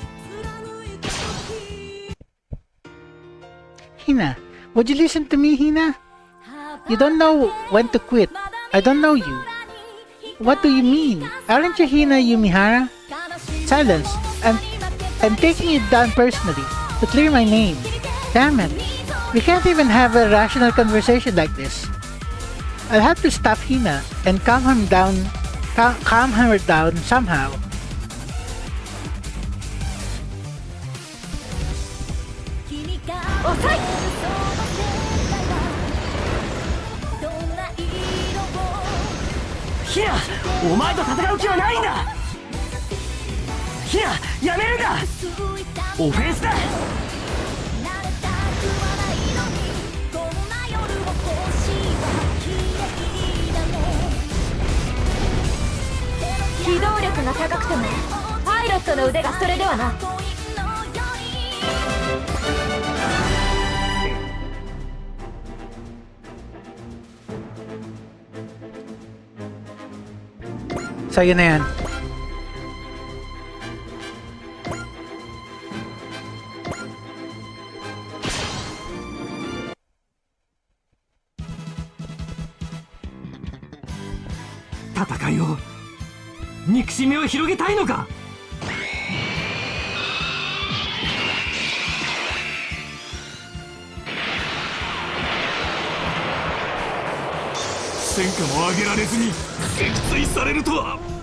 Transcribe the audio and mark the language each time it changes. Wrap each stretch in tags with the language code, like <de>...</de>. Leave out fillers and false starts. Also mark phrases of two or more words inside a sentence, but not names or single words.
<en>Hina, would you listen to me, Hina? You don't know when to quit. I don't know you. What do you mean? Aren't you Hina Yumihara? Silence. I'm taking it down personally to clear my name. Damn it. We can't even have a rational conversation like this. I'll have to stop Hina and calm her down somehow.</en> <ja>ヒナ、お前と戦う気はないんだ。ヒナ、やめるんだ。オフェンスだ。機動力が高くてもパイロットの腕がそれではな。</ja> <tl>Sa'yo na yan.</tl> <ja>戦いを、憎しみを広げたいのか。戦果も上げられずに撃墜されるとは。</ja>